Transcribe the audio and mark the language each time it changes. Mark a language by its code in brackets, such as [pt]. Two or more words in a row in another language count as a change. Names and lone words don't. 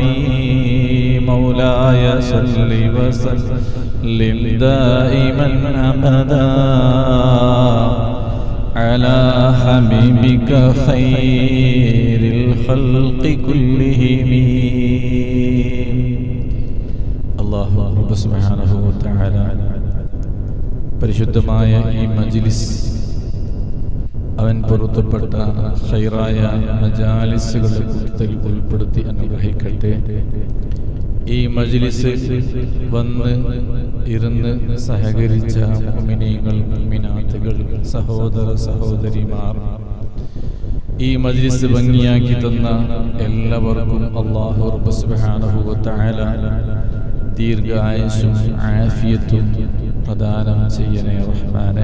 [ar] مولاي صل وسلم دائما أبدا على حبيبك خير الخلق كلهم. الله سبحانه وتعالى [ml] പരിശുദ്ധമായ ഈ മജ്ലിസ് അവൻ പൊറുത്തപ്പെട്ട ഖൈറായ മജാലിസുകളുടെ കൂട്ടത്തിൽ ഉൾപ്പെടുത്തി അനുഗ്രഹിക്കട്ടെ. ഈ മജ്ലിസ് വന്ന് ഇരുന്ന് സഹകരിച്ച മുഅ്മിനീങ്ങൾ മുഅ്മിനാത്തുകൾ സഹോദര സഹോദരിമാർ, ഈ മജ്ലിസ് ഭംഗിയാക്കി തന്ന എല്ലാവർക്കും [ar] الله رب سبحانه وتعالى [ml] ദീർഘായുസ്സും ആഫിയത്തും പ്രദാനം ചെയ്യണേ റഹ്മാനെ.